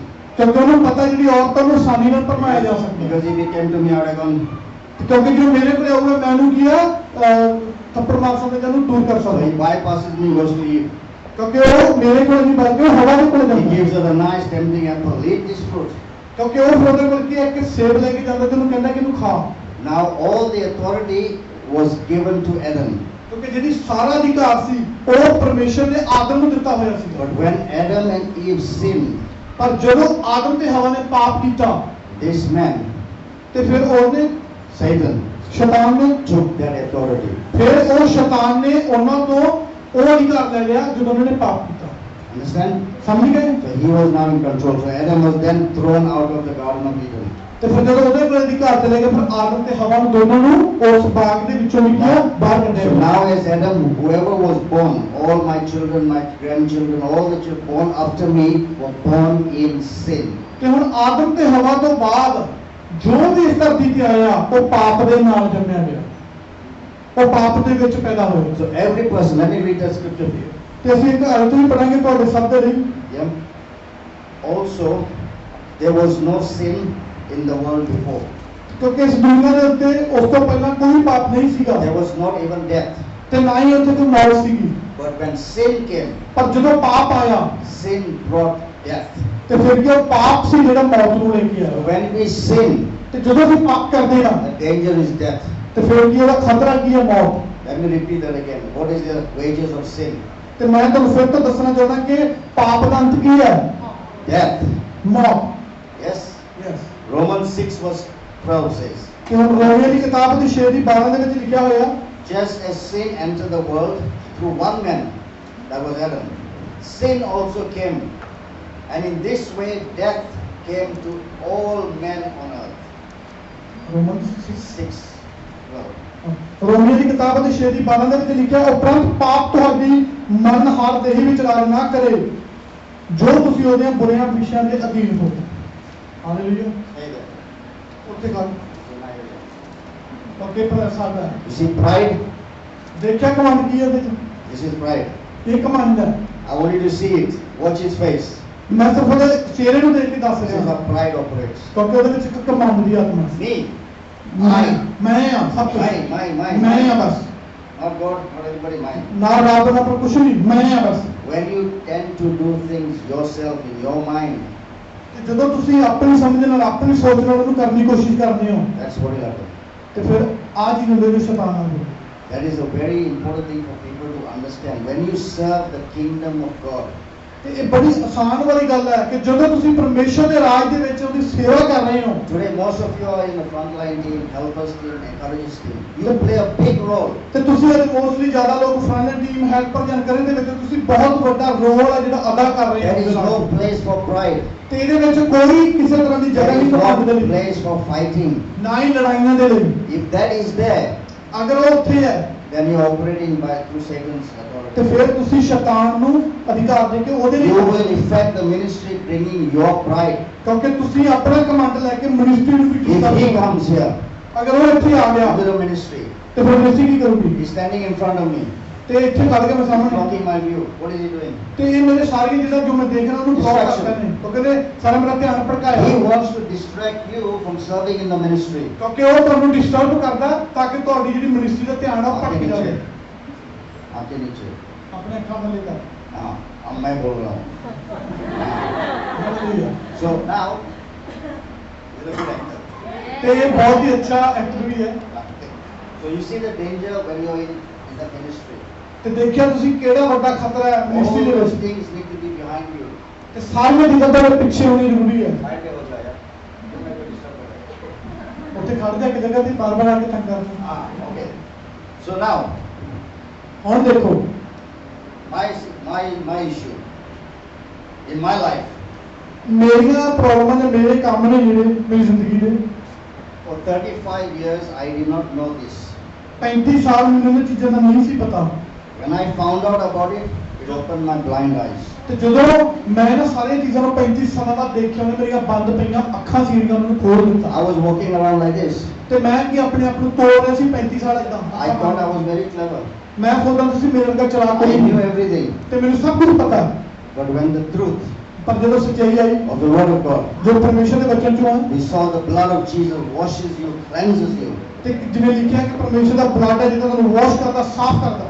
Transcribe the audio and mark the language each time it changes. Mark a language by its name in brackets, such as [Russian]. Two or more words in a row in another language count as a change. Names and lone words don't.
[Punjabi] ਕਿਉਂਕਿ ਉਹਨੂੰ ਪਤਾ ਜਿਹੜੀ ਔਰਤਾਂ ਨੂੰ ਆਸਾਨੀ ਨਾਲ ਭਰਮਾਇਆ ਜਾ ਸਕਦਾ, [English] Because if he came to me, I would have gone. [Punjabi] ਕਿਉਂਕਿ ਜੇ ਮੇਰੇ ਕੋਲ ਆਊਗਾ ਮੈਨੂੰ ਕੀ ਆ ਥੱਪੜ ਮਾਰ ਸਕਦਾ, ਜਿਹਨੂੰ ਦੂਰ ਕਰ [English] So he [Punjabi] ਸਕਦਾ, [English] bypasses me, goes to Eve. [Punjabi] ਕਿਉਂਕਿ ਉਹ ਮੇਰੇ ਕੋਲ ਨਹੀਂ ਬਲਕਿ ਉਹ ਹਵਾ ਦੇ ਕੋਲ [English] He [Punjabi] ਜਾਂਦਾ, [English] gives her the nice tempting apple. Eat this fruit. [Punjabi] ਕਿਉਂਕਿ ਉਹ ਫਿਰ ਉਹਦੇ ਕੋਲ ਕੀ ਹੈ ਇੱਕ ਸੇਬ ਲੈ ਕੇ ਜਾਂਦਾ ਤੇ ਉਹਨੂੰ ਕਹਿੰਦਾ ਕਿ ਇਹਨੂੰ ਖਾ, [English] Now all the authority was given to Adam. [Punjabi] ਕਿਉਂਕਿ ਜਿਹੜੀ ਸਾਰਾ ਅਧਿਕਾਰ ਸੀ ਉਹ ਪਰਮੇਸ਼ਰ ਨੇ ਆਦਮ ਨੂੰ ਦਿੱਤਾ ਹੋਇਆ ਸੀ। [English] But when Adam and Eve sinned, [Punjabi] ਪਰ ਜਦੋਂ ਆਦਮ ਤੇ ਹਵਾ ਨੇ ਪਾਪ ਕੀਤਾ [English] this man, [Punjabi] ਤੇ ਫਿਰ ਉਹਨੇ [English] Satan, [Punjabi] ਸ਼ੈਤਾਨ ਨੇ [English] took that authority. [Punjabi] ਫਿਰ ਉਹ ਸ਼ੈਤਾਨ ਨੇ ਉਹਨਾਂ ਤੋਂ ਉਹ ਅਧਿਕਾਰ ਲੈ ਲਿਆ ਜਦੋਂ ਉਹਨਾਂ ਨੇ ਪਾਪ ਕੀਤਾ, [English] Understand? [Punjabi] ਸਮਝ ਗਏ? [English] So he was now in control. So Adam was then thrown out of the Garden of Eden. [Punjabi] ਤੇ ਫਿਰ ਜਦੋਂ ਉਹਦੇ ਕੋਲ ਅਧਿਕਾਰ ਚਲੇ ਗਏ ਫਿਰ ਆਦਮ ਤੇ ਹਵਾ ਨੂੰ ਦੋਨਾਂ ਨੂੰ ਉਸ ਬਾਗ ਦੇ ਵਿੱਚੋਂ ਨਿਕਲਿਆ ਬਾਹਰ ਕੱਢਿਆ [English] So [Punjabi] ਗਿਆ। [English] now as Adam, whoever was born, all my children, my grandchildren, all the children born after me were born in sin. [Punjabi] ਤੇ ਹੁਣ ਆਦਮ ਤੇ ਹਵਾ ਤੋਂ ਬਾਅਦ ਜੋ ਵੀ ਇਸ ਧਰਤੀ ਤੇ ਆਇਆ ਉਹ ਪਾਪ ਦੇ ਨਾਲ ਜੰਮਿਆ ਗਿਆ, ਉਹ ਪਾਪ ਦੇ ਵਿੱਚ ਪੈਦਾ ਹੋਇਆ। [English] So every person, let me read that scripture for you. [Punjabi] ਤੇ ਅਸੀਂ ਇੱਕ ਅਰਥ ਵੀ ਪੜਾਂਗੇ ਤੁਹਾਡੇ ਸਭ ਦੇ ਲਈ। [English] Yeah. Also, there was no sin in the world before. [Punjabi] ਕਿਉਂਕਿ ਇਸ ਦੁਨੀਆ ਦੇ ਉੱਤੇ ਉਸ ਤੋਂ ਪਹਿਲਾਂ ਕੋਈ ਪਾਪ ਨਹੀਂ ਸੀਗਾ [English] There was not even death. [Punjabi] ਤੇ ਨਾ ਹੀ ਉੱਥੇ ਕੋਈ ਮੌਤ ਸੀਗੀ, [English] But when sin came, [Punjabi] ਪਰ ਜਦੋਂ ਪਾਪ ਆਇਆ [English] sin brought death. [Punjabi] ਤੇ ਫਿਰ ਕੀ ਉਹ ਪਾਪ ਸੀ ਜਿਹੜਾ ਮੌਤ ਨੂੰ ਲੈ ਕੇ [English] So [Punjabi] ਆਇਆ। [English] when we sin, [Punjabi] ਤੇ ਜਦੋਂ ਅਸੀਂ ਪਾਪ ਕਰਦੇ ਹਾਂ [English] the danger is death. [Punjabi] ਤੇ ਫਿਰ ਕੀ ਉਹਦਾ ਖਤਰਾ ਕੀ ਹੈ? ਮੌਤ। [English] Let me repeat that again. What is the wages of sin? [Punjabi] ਤੇ ਮੈਂ ਤੁਹਾਨੂੰ ਫਿਰ ਤੋਂ ਦੱਸਣਾ ਚਾਹੁੰਦਾ ਕਿ ਪਾਪ ਦਾ ਅੰਤ ਕੀ ਹੈ? [English] Death. [Punjabi] ਮੌਤ। [English] Yes. ਯੈਸ। Romans 6 verse 12 says, [Punjabi] ਕਿ ਹੁਣ ਰੋਮੀਓ ਦੀ ਕਿਤਾਬ ਦੀ 6 ਦੀ 12 ਦੇ ਵਿੱਚ ਲਿਖਿਆ ਹੋਇਆ, [English] just as sin entered the world through one man, that was Adam, sin also came, and in this way death came to all men on earth. [Punjabi] ਰੋਮਨ 6 12. ਰੋਮੀਓ ਦੀ ਕਿਤਾਬ ਦੀ 6 ਦੀ 12 ਦੇ ਵਿੱਚ ਲਿਖਿਆ, ਉਪਰੰਤ ਪਾਪ ਤੁਹਾਡੀ ਮਰਨਹਾਰ ਦੇਹ ਵਿੱਚ ਰਾਜ ਨਾ ਕਰੇ ਜੋ ਤੁਸੀਂ ਉਹਦੀਆਂ ਬੁਰੀਆਂ ਵਿਸ਼ਿਆਂ ਦੇ ਅਧੀਨ ਹੋ। ਹਾਲੇਲੂਇਆ। [English] Say that. [Punjabi] ਉੱਥੇ ਗੱਲ [English] Deny it. [Punjabi] ਓਕੇ ਪਰ ਸਾਡਾ [English] You see pride? [Punjabi] ਦੇਖਿਆ ਕਮਾਂਡ ਕੀ ਹੈ ਇਹਦੇ ਚ? [English] This is pride. [Punjabi] ਇਹ ਕਮਾਂਡ ਹੈ। [English] I want you to see it. Watch his face. [Punjabi] ਮੈਂ ਸਿਰਫ ਉਹਦੇ ਚਿਹਰੇ ਨੂੰ ਦੇਖ ਕੇ ਦੱਸ [English] This is [Punjabi] ਰਿਹਾ [English] how pride operates. [Punjabi] ਕਿਉਂਕਿ ਉਹਦੇ ਵਿੱਚ ਇੱਕ ਕਮਾਂਡ ਦੀ ਆਤਮਾ ਸੀ। [English] Me, [Punjabi] ਮੈਂ ਆ ਸਭ ਕੁਝ, ਮੈਂ ਆ ਬਸ, [English] not God, not anybody, mine. [Punjabi] ਨਾ ਰੱਬ ਨਾ ਪਰ ਕੁਛ ਨਹੀਂ, ਮੈਂ ਆ ਬਸ। [English] When you tend to do things yourself in your mind, [Punjabi] ਤੇ ਜਦੋਂ ਤੁਸੀਂ ਆਪਣੀ ਸਮਝ ਨਾਲ ਆਪਣੀ ਸੋਚ ਨਾਲ ਉਹਨੂੰ ਕਰਨ ਦੀ ਕੋਸ਼ਿਸ਼ ਕਰਦੇ ਹੋ [English] that's what will happen. [Punjabi] ਤੇ ਫਿਰ ਆ ਚੀਜ਼ ਹੁੰਦੀ ਜੋ ਸ਼ੈਤਾਨ ਆ ਗਿਆ। [English] That is a very important thing for people to understand. When you serve the kingdom of God, [Punjabi] ਤੇ ਇਹ ਬੜੀ ਆਸਾਨ ਵਾਲੀ ਗੱਲ ਹੈ ਕਿ ਜਦੋਂ ਤੁਸੀਂ ਪਰਮੇਸ਼ਰ ਦੇ ਰਾਜ ਦੇ ਵਿੱਚ ਉਹਦੀ ਸੇਵਾ ਕਰ ਰਹੇ ਹੋ, [English] today most of you are in the frontline team, helpers team, encouragers team. You play a big role. [Punjabi] ਤੇ ਤੁਸੀਂ ਅੱਜ ਮੋਸਟਲੀ ਜ਼ਿਆਦਾ ਲੋਕ [English] front team helper [Punjabi] ਜਾਣਕਾਰੀ ਦੇ ਵਿੱਚ ਤੁਸੀਂ ਬਹੁਤ ਵੱਡਾ ਰੋਲ ਹੈ ਜਿਹੜਾ ਅਦਾ ਕਰ ਰਹੇ [English] There is no [Punjabi] ਹੋ। [English] place for pride. [Punjabi] ਤੇ ਇਹਦੇ ਵਿੱਚ ਕੋਈ ਕਿਸੇ ਤਰ੍ਹਾਂ ਦੀ ਜਗ੍ਹਾ [English] There [Punjabi] ਨਹੀਂ [English] is [Punjabi] ਪਰਮਾਤਮਾ ਦੇ [English] no [Punjabi] ਲਈ, [English] place for fighting. [Punjabi] ਨਾ ਹੀ ਲੜਾਈਆਂ ਦੇ ਲਈ। [English] If that is there, [Punjabi] ਅਗਰ ਉਹ ਉੱਥੇ ਹੈ [English] then you're operating by through Satan's [Punjabi] ਤੇ [English] authority. [Punjabi] ਫਿਰ ਤੁਸੀਂ ਸ਼ੈਤਾਨ ਨੂੰ ਅਧਿਕਾਰ ਦੇ ਕੇ ਉਹਦੇ [English] You [Punjabi] ਲਈ, [English] will affect the ministry, bringing your pride. [Punjabi] ਕਿਉਂਕਿ ਤੁਸੀਂ ਆਪਣਾ ਕਮਾਂਡ ਲੈ ਕੇ ਮਿਨਿਸਟਰੀ ਨੂੰ ਵੀ ਠੀਕ [English] If he [Punjabi] ਕਰਦੇ ਹੋ। [English] comes here [Punjabi] ਅਗਰ ਉਹ ਇੱਥੇ ਆ ਗਿਆ [English] into the ministry, [Punjabi] ਤੇ ਫਿਰ ਮਿਨਿਸਟਰੀ ਕੀ ਕਰੂਗੀ? [English] he's standing in front of me, [Punjabi] ਤੇ ਇੱਥੇ ਖੜ ਕੇ ਮੈਂ ਸਾਹਮਣੇ [English] blocking my view. What is he doing? [Punjabi] ਤੇ ਇਹ ਮੇਰੇ ਸਾਰੀਆਂ ਜਿਹੜਾ ਜੋ ਮੈਂ ਦੇਖ ਰਿਹਾ ਉਹਨੂੰ ਬਲੌਕ ਕਰਦੇ ਨੇ, ਉਹ ਕਹਿੰਦੇ ਸਾਰਾ ਮੇਰਾ ਧਿਆਨ [English] He [Punjabi] ਭਟਕਾਇਆ, [English] wants to distract you from serving in the ministry. [Punjabi] ਕਿਉਂਕਿ ਉਹ ਤੁਹਾਨੂੰ ਡਿਸਟਰਬ ਕਰਦਾ ਤਾਂ ਕਿ ਤੁਹਾਡੀ ਜਿਹੜੀ ਮਿਨਿਸਟਰੀ ਦਾ ਧਿਆਨ ਆ ਉਹ [Hindi] आपके [Punjabi] ਭਟਕ ਜਾਵੇ। [Hindi] नीचे, आपके नीचे. [Punjabi] ਆਪਣੇ ਅੱਖਾਂ ਵੱਲ ਕਰ। [Hindi] हाँ, अब मैं बोल रहा हूँ. [Punjabi] ਹਾਲੇਲੂਇਆ। [English] So now, you're a good actor. [Punjabi] ਤੇ ਇਹ ਬਹੁਤ ਹੀ ਅੱਛਾ ਐਕਟਰ ਵੀ ਹੈ। [English] So you see the danger when you're in the ministry. [Punjabi] ਤੇ ਦੇਖਿਆ ਤੁਸੀਂ ਕਿਹੜਾ ਵੱਡਾ ਖਤਰਾ ਹੈ [English] All [Punjabi] ਮਿਨਿਸਟਰੀ ਦੇ [English] those [Punjabi] ਵਿੱਚ। [English] things need to be behind you. [Punjabi] ਤੇ ਸਾਰੀਆਂ ਚੀਜ਼ਾਂ ਤੁਹਾਡੇ ਪਿੱਛੇ ਹੋਣੀ ਜ਼ਰੂਰੀ ਹੈ। [Hindi] Side पे हो जाएगा. तो मैं कोई disturb कर रहा हूँ. [Punjabi] ਉੱਥੇ ਖੜ ਜਾ ਕੇ ਜਗ੍ਹਾ ਤੇ ਬਾਰ-ਬਾਰ ਆ ਕੇ ਤੰਗ ਕਰਨਾ। [English] Ah, okay. So now, [Punjabi] ਹੁਣ ਦੇਖੋ [English] my issue in my life. [Punjabi] ਮੇਰੀਆਂ ਪ੍ਰੋਬਲਮਾਂ ਨੇ, ਮੇਰੇ ਕੰਮ ਨੇ ਜਿਹੜੇ ਮੇਰੀ ਜ਼ਿੰਦਗੀ ਦੇ, [English] For 35 years, I did not know this. [Punjabi] 35 ਸਾਲ ਮੈਨੂੰ ਇਹ ਚੀਜ਼ਾਂ ਦਾ ਨਹੀਂ ਸੀ ਪਤਾ। [English] When I found out about it, He opened my blind eyes. [Punjabi] ਤੇ ਜਦੋਂ ਮੈਂ ਨਾ ਸਾਰੀਆਂ ਚੀਜ਼ਾਂ ਨੂੰ 35 ਸਾਲਾਂ ਬਾਅਦ ਦੇਖਿਆ, ਉਹਨੇ ਮੇਰੀਆਂ ਬੰਦ ਪਈਆਂ ਅੱਖਾਂ ਸੀਗੀਆਂ, ਉਹਨੂੰ ਖੋਲ ਦਿੱਤਾ। [English] I was walking around like this. [Punjabi] ਤੇ ਮੈਂ ਕੀ ਆਪਣੇ ਆਪ ਨੂੰ ਤੋੜ ਰਿਹਾ ਸੀ 35 ਸਾਲ ਇਦਾਂ। [English] I thought I was very clever. [Punjabi] ਮੈਂ ਸੋਚਦਾ ਸੀ ਮੇਰੇ ਵਰਗਾ ਚਲਾਕ [English] I [Punjabi] ਕੋਈ [English] knew [Punjabi] ਨਹੀਂ [English] everything. [Punjabi] ਤੇ ਮੈਨੂੰ ਸਭ ਕੁਝ ਪਤਾ। [English] But when the truth [Punjabi] ਪਰ ਜਦੋਂ ਸੱਚਾਈ ਆਈ [English] of the Word of God, [Punjabi] ਜੋ ਪਰਮੇਸ਼ਰ ਦੇ ਵਚਨ ਚੋਂ ਆ, [English] we saw the blood of Jesus washes you, cleanses you. [Punjabi] ਤੇ ਜਿਵੇਂ ਲਿਖਿਆ ਕਿ ਪਰਮੇਸ਼ਰ ਦਾ ਬਲੱਡ ਹੈ ਜਿਹੜਾ ਤੁਹਾਨੂੰ ਵਾਸ਼ ਕਰਦਾ, ਸਾਫ਼ ਕਰਦਾ,